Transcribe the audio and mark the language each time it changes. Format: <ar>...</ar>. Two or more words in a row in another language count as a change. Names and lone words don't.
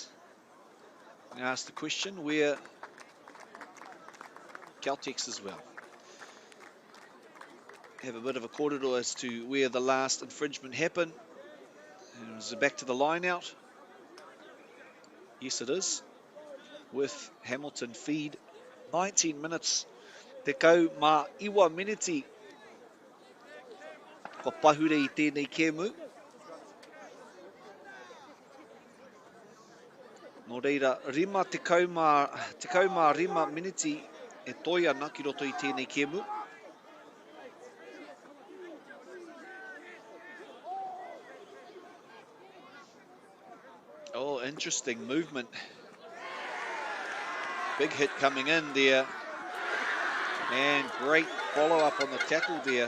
<en>And asked the question where Caltex as well. Have a bit of a corridor as to where the last infringement happened. And is it back to the line out? Yes, it is. With Hamilton feed. 19 minutes.</en> <mi>Te kau mā iwa miniti. Ko pahure I tēnei kēmu. Nō reira, rima te kau mā rima miniti e toi ana ki roto I tēnei kēmu.</mi> <en>Oh, interesting movement. Big hit coming in there. And great follow-up on the tackle there.</en>